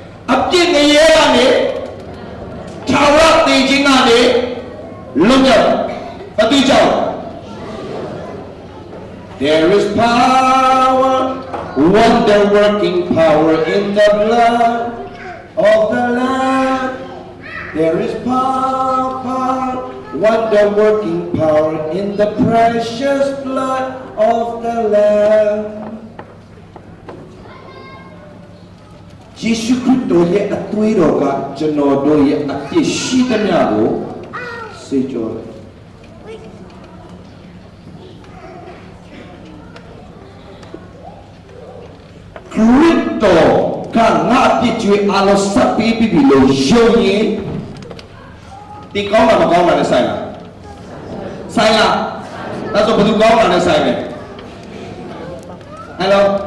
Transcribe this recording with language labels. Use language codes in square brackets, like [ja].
[my] အပြစ်ငရဲကနေထာဝရတည်ခြင်းကနေလုံးမြောက်ဘာတိကြောင့် [en] There is power, wonder working power in the blood of the Lamb. There is power, wonder working power in the precious blood of the Lamb. [my] Jesus Christ ရဲ့အသွေးတော်ကကျွန်တော်တို့ရဲ့အပြစ်ရှိသမျှကိုစေကြောတယ်ခရစ်တော်ကငါအပြစ်ကြွေးအလုံးစပ်ပြီးပြီလို့ယုံရင်ဒီကောင်းတာမကောင်းတာနဲ့ဆိုင်လားဒါဆိုဘယ်သူကောင်းတာနဲ့ဆိုင်လဲဟယ်လို